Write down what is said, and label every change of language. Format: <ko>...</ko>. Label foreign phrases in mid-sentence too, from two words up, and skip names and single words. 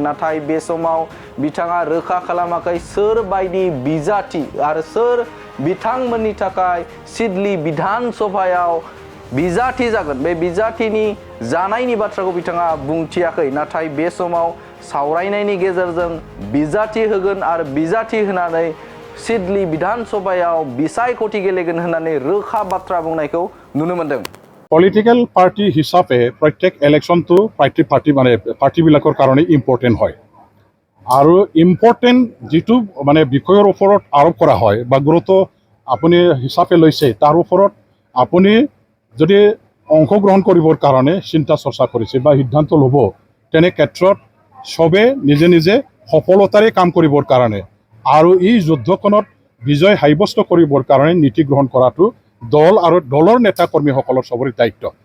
<brx>नाथाय बे समाव बिथाङा रोखा खालामाखै सोर बायदि बिजाथि आरो सोर बिथांमोननि थाखाय सिडली बिधान सभायाव बिजाथि जागोन बे बिजाथिनि जानायनि बाथ्राखौ बिथाङा बुंथियाखै। नाथाय बे समाव सावरायनायनि गेजेरजों बिजाथि होगोन आरो बिजाथि होनानै सिडली बिधान सभायाव बिसायख'थि गेलेगोन होननानै रोखा बाथ्रा बुंनायखौ नुनो मोनदों।</brx> <en>political party</en> <as>হিচাপে প্ৰত্যেক ইলেকশ্যনটো পাৰ্টিবিলাকৰ কাৰণে ইম্পৰ্টেণ্ট হয় আৰু ইম্পৰ্টেণ্ট যিটো বিষয়ৰ ওপৰত আৰোপ কৰা হয় বা গুৰুত্ব আপুনি হিচাপে লৈছে তাৰ ওপৰত আপুনি যদি অংশগ্ৰহণ কৰিবৰ কাৰণে চিন্তা চৰ্চা কৰিছে বা সিদ্ধান্ত ল'ব তেনে ক্ষেত্ৰত চবে নিজে নিজে সফলতাৰে কাম কৰিবৰ কাৰণে আৰু এই যুদ্ধখনত বিজয় সাব্যস্ত কৰিবৰ কাৰণে নীতি গ্ৰহণ কৰাটো দল আৰু দলৰ নেতা কৰ্মীসকলৰ চবৰে দায়িত্ব।</as>